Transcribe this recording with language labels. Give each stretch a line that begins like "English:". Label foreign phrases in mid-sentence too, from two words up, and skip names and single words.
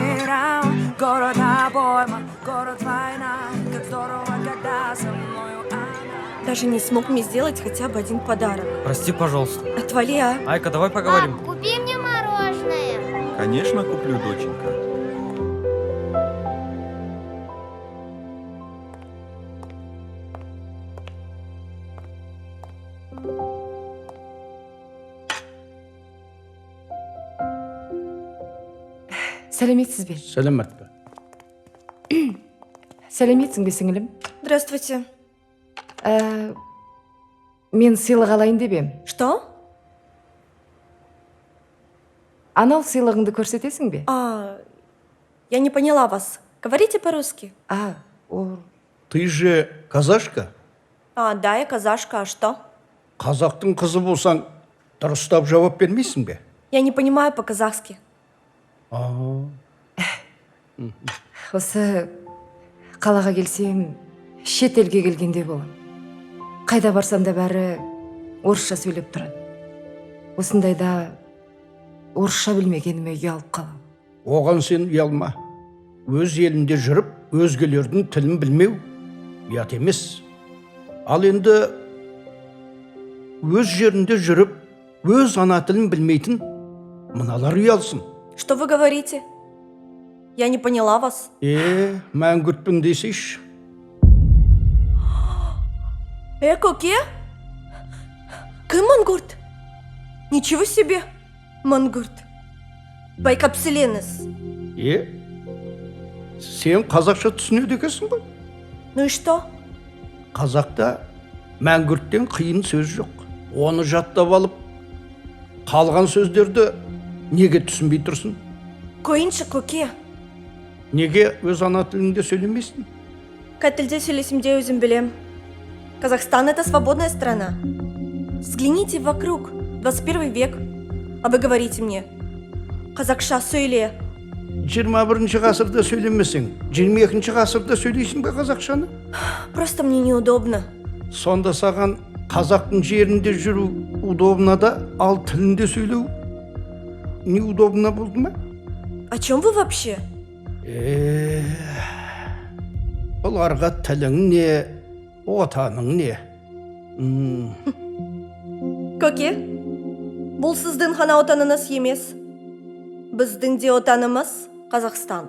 Russian: Даже не смог мне сделать хотя бы один подарок. Прости, пожалуйста. Отвали, а? Айка, давай поговорим. Пап, купи мне мороженое. Конечно, куплю, доченька.
Kazakh: Сәлеметсіз бе? Сәлемет пе? Сәлеметсің бе, сіңілім?
Russian: Здравствуйте.
Kazakh: Мен сыйлық алайын деп ем.
Russian: Что?
Kazakh: Анау сыйлығыңды көрсетесің бе?
Russian: Я не поняла вас. Говорите по-русски. Ты же казашка? Да, я казашка, а что?
Kazakh: Қазақтың қызы болсаң, дұрыстап жауап бермейсің бе?
Russian: Я не понимаю по-казахски.
Kazakh: Осы қалаға келсем, шет елге келгенде болам. Қайда барсам да бәрі орысша сөйлеп тұрады. Осындайда орысша білмегеніме ұялып қалам. Оған сен ұялма. Өз елінде жүріп, өзгелердің тілін білмеу ұят емес. Ал енді өз жерінде жүріп, өз ана тілін білмейтін мыналар ұялсын.
Russian: Что вы говорите? Я не поняла вас.
Kazakh: Мәңгүртпін десейші. Көке? Кім мангурт?
Russian: Ничего себе,
Kazakh: мангурт. Байкапселеніз. Сен қазақша түсінеді екенсің ғой?
Russian: Ну и что?
Kazakh: Қазақта мәңгүрттен қиын сөз жоқ. Оны жаттап алып, қалған сөздерді неге түсінбей тұрсың? Қойыншы, көке. Неге өз ана тіліңде сөйлемейсің? Қай тілде сөйлесемде өзім білем.
Russian: Казахстан — это свободная страна. Взгляните вокруг, 21 век. А вы говорите мне,
Kazakh: қазақша сөйле. 21 ғасырда сөйлемесең, 22 ғасырда сөйлейсің бе қазақшаны?
Russian: Просто мне неудобно.
Kazakh: Сонда саған қазақтың жерінде жүру удобно да, ал тілінде сөйлеу неудобно болды ма?
Russian: О чем вы вообще?
Kazakh: Оларға тілің не, отаның не? Көке, бұл сіздің ғана отаныңыз емес. Біздің де отанымыз Қазақстан.